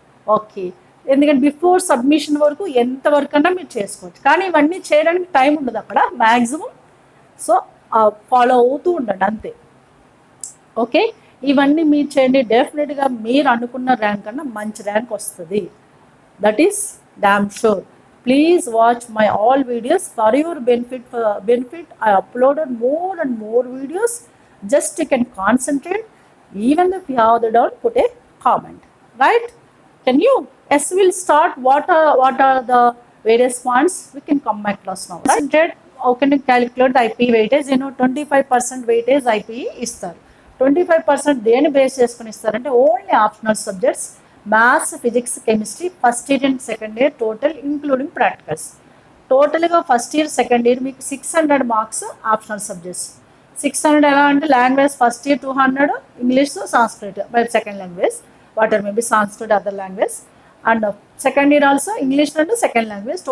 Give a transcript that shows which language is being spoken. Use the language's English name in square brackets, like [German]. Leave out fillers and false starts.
[Telugu] Okay, ఎందుకంటే before submission వరకు ఎంతవరకు అన్నా మీరు చేసుకోవచ్చు. కానీ ఇవన్నీ చేయడానికి టైం ఉండదు అక్కడ మ్యాక్సిమం. సో ఫాలో అవుతూ ఉండండి అంతే. ఓకే, ఇవన్నీ మీరు చేయండి, డెఫినెట్గా మీరు అనుకున్న ర్యాంక్ కన్నా మంచి ర్యాంక్ వస్తుంది. [English] That is damn sure. Please watch my all videos for your benefit. I uploaded more and more videos. Just you can concentrate. Even if you have the doubt, put a comment. Right? Can you? Yes, we'll start. What are the various points? We can come my class now. Right? How can you calculate the IP weightage? 25% weightage IP is there. [Telugu] 25% దేని base చేసుకుని ఇస్తారంటే only optional subjects, maths, physics, chemistry, first year and second year total including practicals. టోటల్గా first year second year మీకు 600 marks optional subjects. [English] 600 [Telugu] ఎలా అంటే [English] Language first year 200, English, Sanskrit by second language, water maybe Sanskrit other language, and second year also English and second language.